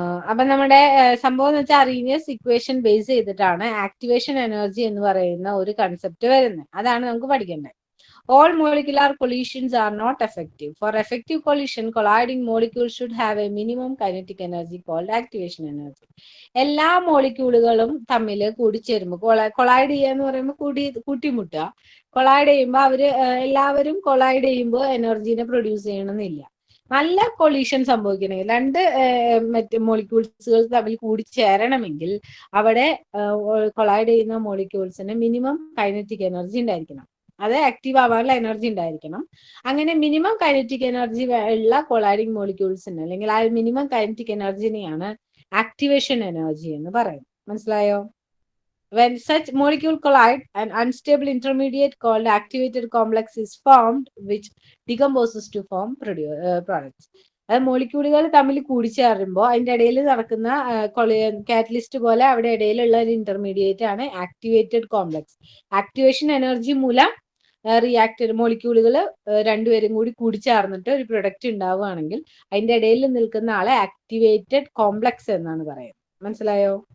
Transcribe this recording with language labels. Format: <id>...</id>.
<ml>അപ്പൊ നമ്മുടെ സംഭവം എന്ന് വെച്ചാൽ അറീനിയസ് ഇക്വേഷൻ ബേസ് ചെയ്തിട്ടാണ് ആക്ടിവേഷൻ എനർജി എന്ന് പറയുന്ന ഒരു കൺസെപ്റ്റ് വരുന്നത്. അതാണ് നമുക്ക് പഠിക്കേണ്ടത്.</ml> <en>All molecular collisions are not effective. For effective collision, colliding molecules should have a minimum kinetic energy called activation energy.</en> <ml>എല്ലാ മോളിക്യൂളുകളും തമ്മിൽ കൂടിച്ചേരുമ്പോൾ കൊളൈഡ് ചെയ്യുക എന്ന് പറയുമ്പോൾ കൂട്ടിമുട്ടുക. കൊളൈഡ് ചെയ്യുമ്പോൾ എല്ലാവരും കൊളൈഡ് ചെയ്യുമ്പോൾ എനർജീനെ പ്രൊഡ്യൂസ് ചെയ്യണമെന്നില്ല. നല്ല കൊളീഷൻ സംഭവിക്കണമെങ്കിൽ രണ്ട് മറ്റ് മോളിക്യൂൾസുകൾ തമ്മിൽ കൂടിച്ചേരണമെങ്കിൽ അവിടെ കൊളൈഡ് ചെയ്യുന്ന മോളിക്യൂൾസിന് മിനിമം കൈനറ്റിക് എനർജി ഉണ്ടായിരിക്കണം. അത് ആക്റ്റീവ് ആവാനുള്ള എനർജി ഉണ്ടായിരിക്കണം. അങ്ങനെ മിനിമം കൈനറ്റിക് എനർജി ഉള്ള കൊളൈഡിങ് മോളിക്യൂൾസിന് അല്ലെങ്കിൽ ആ മിനിമം കൈനറ്റിക് എനർജിനെയാണ് ആക്ടിവേഷൻ എനർജി എന്ന് പറയുന്നത്. മനസ്സിലായോ?</ml> <en>When such molecule collide, an unstable intermediate called activated complex is formed, which decomposes to form products.</en> <ml>അത് മോളിക്യൂളുകൾ തമ്മിൽ കൂടിച്ചേരുമ്പോൾ അതിന്റെ ഇടയിൽ നടക്കുന്ന കാറ്റലിസ്റ്റ് പോലെ അവിടെ ഇടയിലുള്ള ഒരു ഇന്റർമീഡിയറ്റ് ആണ് ആക്ടിവേറ്റഡ് കോംപ്ലക്സ്. ആക്ടിവേഷൻ എനർജി മൂലം റിയാക്റ്റഡ് മോളിക്യൂളുകൾ രണ്ടുപേരും കൂടി കൂടിച്ചേർന്നിട്ട് ഒരു പ്രൊഡക്റ്റ് ഉണ്ടാവുകയാണെങ്കിൽ അതിന്റെ ഇടയിൽ നിൽക്കുന്ന ആളെ ആക്ടിവേറ്റഡ് കോംപ്ലക്സ് എന്നാണ് പറയുന്നത്. മനസ്സിലായോ?</ml>